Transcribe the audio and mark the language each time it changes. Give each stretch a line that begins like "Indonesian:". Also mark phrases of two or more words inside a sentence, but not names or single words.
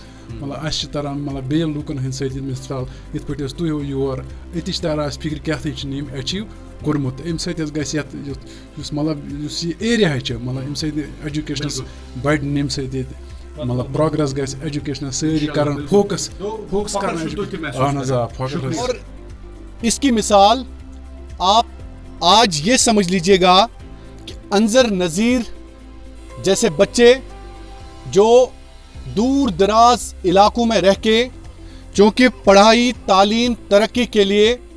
Kashmiri: مطلب اَسہِ چھِ تران مطلب بیٚیہِ لوٗکن ہٕنٛدۍ سۭتۍ مِثال یِتھ پٲٹھۍ حظ تُہۍ یور أتی چھِ تران اَسہِ فِکرِ کیٛاہ تام چھِ أمۍ ایچیٖو کوٚرمُت. تہٕ اَمہِ سۭتۍ حظ گژھِ یَتھ یُس مطلب یُس یہِ ایریا چھِ مطلب اَمہِ سۭتۍ ایجوکیشنَس بَڑِ اَمہِ سۭتۍ ییٚتہِ مطلب پروگرس گژھِ ایجوکیشنَس سٲری کران فوکس کران. اہن حظ آ فخر حظ.
Urdu: اور اس کی مثال آپ آج یہ سمجھ لیجئے گا کہ انظر نذیر جیسے بچے جو دور دراز علاقوں میں رہ کے, چونکہ پڑھائی تعلیم ترقی کے لیے